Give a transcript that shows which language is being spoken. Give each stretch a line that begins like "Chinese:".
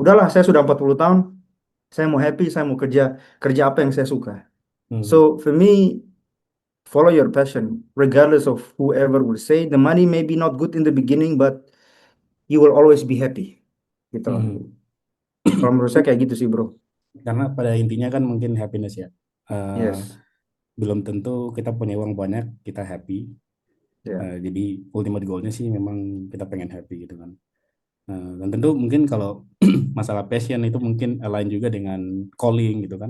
Indonesian: Udahlah, saya sudah 40 tahun, saya mau happy, saya mau kerja kerja apa yang saya suka. Hmm.
English: So for me, follow your passion, regardless of whoever will say. The money may be not good in the beginning, but you will always be happy.
Indonesian: Gitu lah. Hmm. Kalau menurut saya kayak gitu sih, bro. Karena pada intinya kan mungkin happiness ya. Eh, Yes, belum tentu kita punya uang banyak kita happy. ya, Jadi ultimate goalnya sih memang kita pengen happy gitu kan. Dan tentu mungkin kalau masalah passion itu mungkin align juga dengan calling gitu kan.